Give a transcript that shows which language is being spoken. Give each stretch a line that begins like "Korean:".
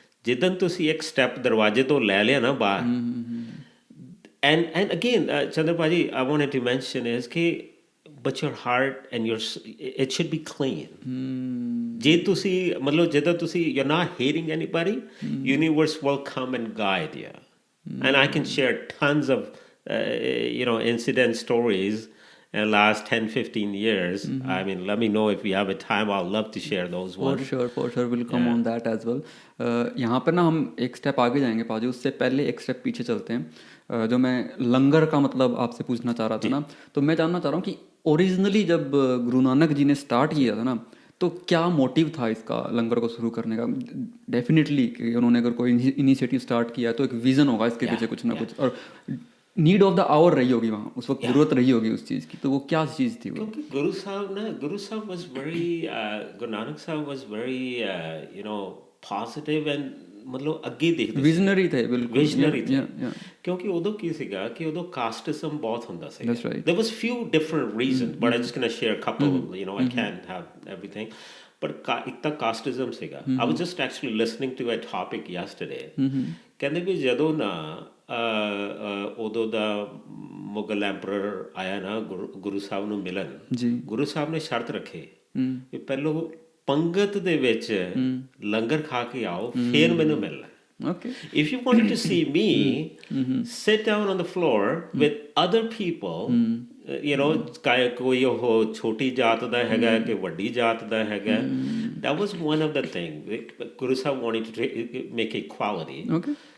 Punjabi: जिदन तुसी एक step दरवाजे तो ले लिया ना बाहर.
English: And again, Chander Paji, I wanted to mention is but your heart and it should be clean.
Punjabi: Je tusi, matlab jeda tusi,
English: you're not hating anybody, universe will come and guide you. And I can share tons of, incident stories in the last 10-15 years. I mean, let me know if we have a time. I'll love to share those ones. For sure. We'll come on that as well.
Hindi: यहाँ पर ना हम एक step आगे जाएंगे पाजी, उससे पहले एक स्टेप पीछे चलते हैं. जो मैं लंगर का मतलब आपसे पूछना चाह रहा था ना, तो मैं जानना चाह रहा हूँ कि ओरिजिनली जब गुरु नानक जी ने स्टार्ट किया था ना, तो क्या मोटिव था इसका लंगर को शुरू करने का. डेफिनेटली कि उन्होंने अगर कोई इनिशिएटिव स्टार्ट किया तो एक विजन होगा इसके पीछे कुछ ना कुछ, और नीड ऑफ द आवर रही होगी वहाँ उस वक्त, जरूरत रही होगी उस चीज़ की. तो वो क्या चीज़ थी वो? क्योंकि गुरु साहब was very गुरु नानक साहब
English: was very positive and
Hindi: मतलब
Punjabi: ਅੱਗੇ ਦੇਖਦੇ
Hindi: ਵਿਜ਼ਨਰੀ ਥੇ. ਬਿਲਕੁਲ ਵਿਜ਼ਨਰੀ ਥੇ.
Punjabi: ਕਿਉਂਕਿ ਉਦੋਂ ਕੀ ਸੀਗਾ ਕਿ ਉਦੋਂ ਕਾਸਟਿਜ਼ਮ ਬਹੁਤ ਹੁੰਦਾ ਸੀ.
English: There was few different reasons, but I'm just going to share a couple. I can't have everything, but
Punjabi: ਇੱਕ ਤਾਂ ਕਾਸਟਿਜ਼ਮ ਸੀਗਾ.
English: I was just actually listening to a topic yesterday.
Punjabi: ਕਹਿੰਦੇ ਵੀ ਜਦੋਂ ਨਾ ਉਦੋਂ ਦਾ ਮੁਗਲ ਐਂਪਰਰ ਆਇਆ ਨਾ ਗੁਰੂ ਸਾਹਿਬ ਨੂੰ ਮਿਲਣ, ਗੁਰੂ ਸਾਹਿਬ ਨੇ ਸ਼ਰਤ ਰੱਖੇ ਕਿ ਪਹਿਲੋਂ ਪੰਗਤ ਦੇ ਵਿੱਚ ਲੰਗਰ ਖਾ ਕੇ ਆਓ, ਫਿਰ ਮੈਨੂੰ ਮਿਲਣਾ.
English: Okay. If you wanted to see me, sit down on the floor with other people,
Punjabi: ਕੋਈ ਉਹ ਛੋਟੀ ਜਾਤ ਦਾ ਹੈਗਾ
English: ਕਿ ਵੱਡੀ ਜਾਤ ਦਾ ਹੈਗਾ. That was one of the things. Guru Sahib wanted to make equality. Okay.